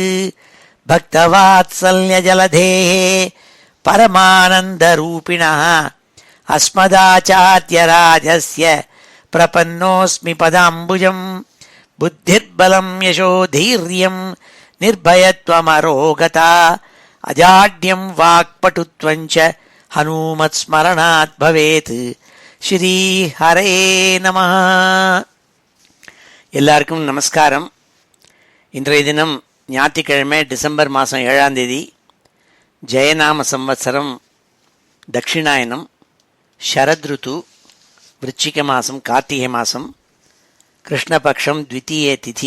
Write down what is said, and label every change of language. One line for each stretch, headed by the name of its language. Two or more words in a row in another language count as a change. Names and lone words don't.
Sanskrit: भक्तवात्सल्यजलधेः परमानन्दरूपिणः अस्मदाचार्यराजस्य प्रपन्नोऽस्मि पदाम्बुजं। बुद्धिर्बलं यशोधैर्यं निर्भयत्वमरोगता अजाड्यं वाक्पटुत्वं च हनुमत्स्मरणात् भवेत्। श्री हरे नम.
Tamil: எல்லாருக்கும் நமஸ்காரம். இன்றைய தினம் ஞாயிற்றுக்கிழமை டிசம்பர் மாதம் 7ஆம் தேதி, ஜெயநாம சம்வத்சரம் தட்சிணாயனம், ஷரத்ருத்து, விருச்சிக மாதம், கார்த்திகை மாதம், கிருஷ்ணபக்ஷம், த்விதீய திதி.